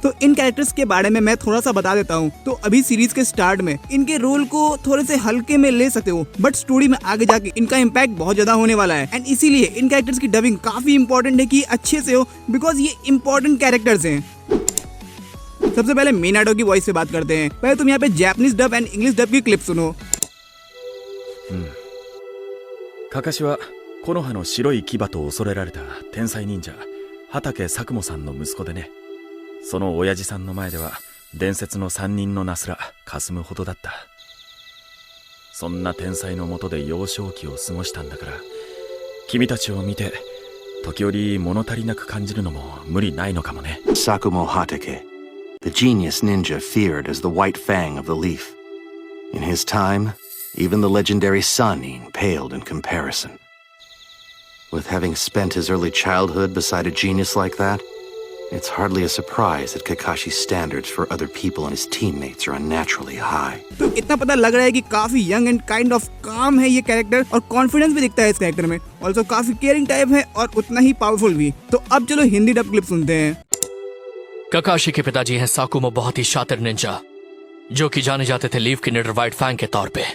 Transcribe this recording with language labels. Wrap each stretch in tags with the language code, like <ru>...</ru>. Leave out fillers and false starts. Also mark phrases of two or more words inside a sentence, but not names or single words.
<hi>तो इन कैरेक्टर्स के बारे में मैं थोड़ा सा बता देता हूँ। तो अभी सीरीज के स्टार्ट में इनके रोल को थोड़े से हल्के में ले सकते हो,</hi> <en>but story</en> <hi>में आगे जाके इनका इम्पैक्ट बहुत ज्यादा होने वाला है एंड इसीलिए इन कैरेक्टर्स की डबिंग काफी इंपॉर्टेंट है कि अच्छे से हो, बिकॉज ये</hi> <en>important characters</en> <hi>हैं। सबसे पहले मीनाटो की वॉइस से बात करते हैं। पहले तुम यहाँ पे</hi> <en>Japanese dub and English dub</en> <hi>की क्लिप सुनो।</hi> <ja>カカシは木の葉の白い牙と恐れられた天才忍者畑佐久間さんの息子でね、その親父さんの前では伝説の三人のナスラ霞むほどだった。そんな天才のもとで幼少期を過ごしたんだから、君たちを見て時折物足りなく感じるのも無理ないのかもね。</ja> <en>Sakumo Hatake, the genius ninja feared as the white fang of the leaf. In his time, even the legendary Sanin paled in comparison. With having spent his early childhood beside a genius like that, it's hardly a surprise that Kakashi's standards for other people and his teammates are unnaturally high.</en> <hi>तो इतना पता लग रहा है कि काफी</hi> <en>young and kind of calm</en> <hi>है ये कैरेक्टर और कॉन्फिडेंस भी दिखता है इस कैरेक्टर में। ऑल्सो काफी</hi> <en>caring type</en> <hi>है और उतना ही पावरफुल भी। तो अब चलो</hi> <en>Hindi dub clip</en> <hi>सुनते हैं। काकाशी के पिताजी हैं साकुमो, बहुत ही शातिर निंजा जो कि जाने जाते थे लीफ की निडर व्हाइट फैंग के तौर पे।</hi>